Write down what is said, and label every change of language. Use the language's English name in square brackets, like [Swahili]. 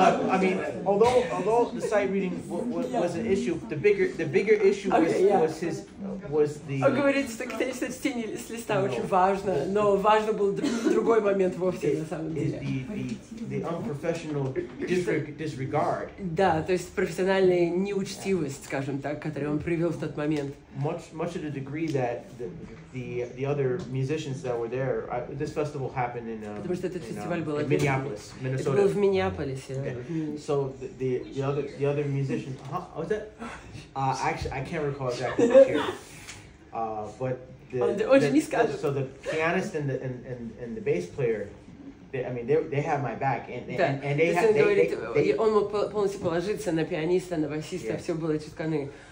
[English] I mean, although the sight reading was an issue, the bigger issue was the. [Russian] Он говорит, что, конечно, чтение с листа очень важно, но важно был другой момент вовсе на самом деле. [English] The unprofessional disregard. [Russian] Да, то есть профессиональная неучтивость, скажем так, которую он привел в тот момент. [English] Much to the degree that the other musicians that were there, this festival happened in Minneapolis, Minnesota. [Russian] Это было в Миннеаполисе. [English] So the other musicians, was that? Actually, I can't recall exactly which year. But so the pianist and the bass player. I mean, they have my back, and they [Russian] он мог полностью положиться на пианиста, на басиста, все было читканы.